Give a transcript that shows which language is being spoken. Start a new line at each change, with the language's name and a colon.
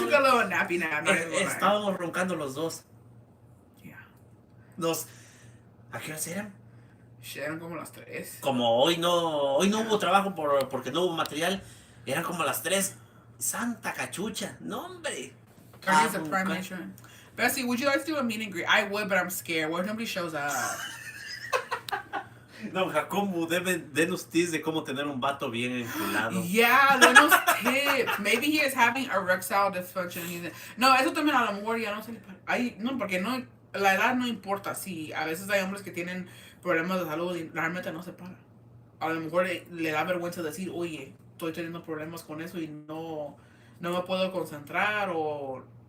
English: took a little nappy nap. Not even gonna lie.
Spanish: Estábamos roncando los dos.
English: Yeah.
Spanish: ¿A qué horas eran? Shit, eran como las 3. Como hoy no hubo trabajo porque no hubo material, eran como las 3. Santa cachucha, no hombre.
English: Cardi's a prime matron. Bessie, would you like to do a meet and greet? I would, but I'm scared. What if nobody shows up?
Spanish: No, Jacobo, denos tips de cómo tener un vato bien enculado. Yeah, denos tips.
English: Maybe he is having erectile dysfunction.
Spanish: No, eso también a lo mejor ya no se le para. No, porque no, la edad no importa. Sí, a veces hay hombres que tienen problemas de salud y realmente no se para. A lo mejor le da vergüenza decir, oye, estoy teniendo problemas con eso y no me puedo concentrar o...